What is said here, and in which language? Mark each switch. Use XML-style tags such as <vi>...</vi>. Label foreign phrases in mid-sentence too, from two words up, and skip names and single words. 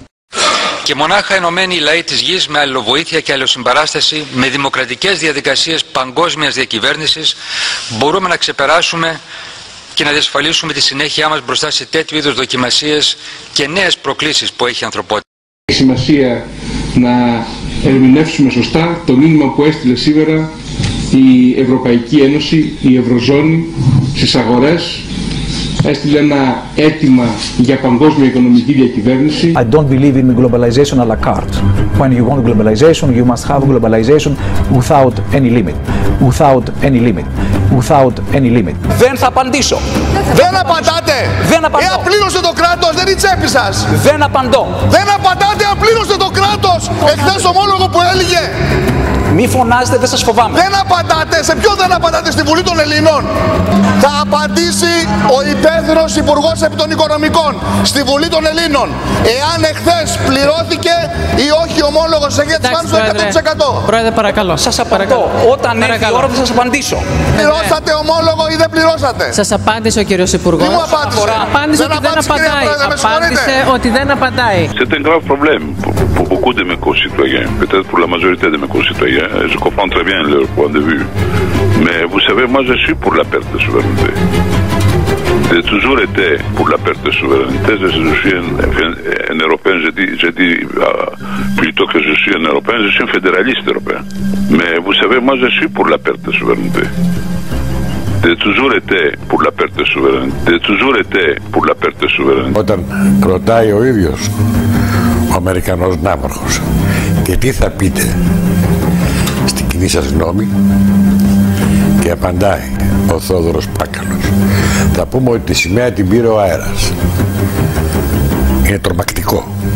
<el>Και μονάχα ενωμένοι οι λαοί της γης με αλληλοβοήθεια και αλληλοσυμπαράσταση, με δημοκρατικές διαδικασίες παγκόσμιας διακυβέρνησης, μπορούμε να ξεπεράσουμε και να διασφαλίσουμε τη συνέχειά μας μπροστά σε τέτοιου είδους δοκιμασίες και νέες προκλήσεις που έχει η ανθρωπότητα. Έχει σημασία να ερμηνεύσουμε σωστά το μήνυμα που έστειλε σήμερα η Ευρωπαϊκή Ένωση, η Ευρωζώνη στις αγορές. Έστειλε ένα αίτημα για παγκόσμια οικονομική διακυβέρνηση.</el> <en>I don't believe in globalization</en> <fr>à la carte.</fr> <en>When you want globalization, you must have globalization without any limit. Without any limit. Without any limit.</en> <el>Δεν θα απαντήσω. Δεν απαντάτε. Δεν απαντώ. Εάν πλήρωσε το κράτος, δεν είναι η τσέπη σας. Δεν απαντώ. Δεν απαντάτε αν πλήρωσε το κράτος. Εχθές ομόλογο που έλεγε. Μη φωνάζετε, δεν σας φοβάμαι. Δεν απαντάτε. Σε ποιο δεν απαντάτε? Στη Βουλή των Ελλήνων. Θα απαντήσει ο υπεύθυνος Υπουργός επί των Οικονομικών στη Βουλή των Ελλήνων. Εάν εχθές πληρώθηκε ή όχι ομόλογος σε γέτης πάνω στο 100%. Πρόεδρε, παρακαλώ. Σας απαντώ. Όταν έρθει η ώρα θα σας απαντήσω. Πληρώσατε ομόλογο ή δεν πληρώσατε? Σας απάντησε ο κύριος Υπουργός. Τι μου απάντησε? Απάντησε ότι δεν απαντάει. Apάντησε ότι δεν απαντάει.</el> <fr>C'est un grave problème pour beaucoup de mes concitoyens, peut-être pour la majorité de mes concitoyens. Je comprends très bien leur point de vue. Mais vous savez, moi je suis pour la perte de souveraineté. J'ai toujours été pour la perte de souveraineté. Je suis un Européen, je dis plutôt que je suis un Européen, je suis un fédéraliste européen. Mais vous savez, moi je suis pour la perte de souveraineté. J'ai toujours été pour la perte de souveraineté. J'ai toujours été pour la perte de souveraineté.</fr> <el>Όταν ρωτάει ο ίδιος ο Αμερικανός ναύαρχος και τι θα πείτε στην κοινή σας γνώμη, και απαντάει ο Θόδωρος Πάκαλος Θα πούμε ότι τη σημαία την πήρε ο αέρας. Είναι τρομακτικό.</el>